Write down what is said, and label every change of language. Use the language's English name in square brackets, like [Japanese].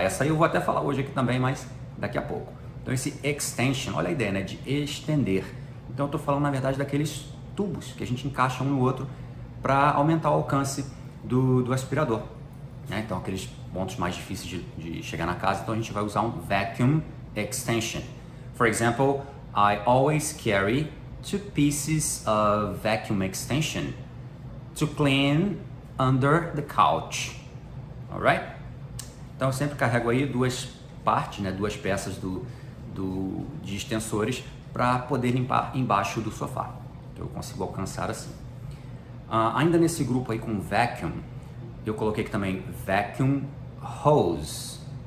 [Portuguese] Essa aí eu vou até falar hoje aqui também, mas daqui a pouco. Então, esse extension, olha a ideia, né? De estender. Então, eu tô falando, na verdade, daqueles tubos que a gente encaixa um no outro para aumentar o alcance do aspirador, né? Então, aqueles pontos mais difíceis de chegar na casa, então a gente vai usar um vacuum extension. [English] For example, I always carry 2 pieces of vacuum extension to clean under the couch. Alright? [Portuguese] Então eu sempre carrego aí 2 partes, né, 2 peças de extensores para poder limpar embaixo do sofá. Então eu consigo alcançar assim. Ainda nesse grupo aí com vacuum, eu coloquei aqui também vacuum hose.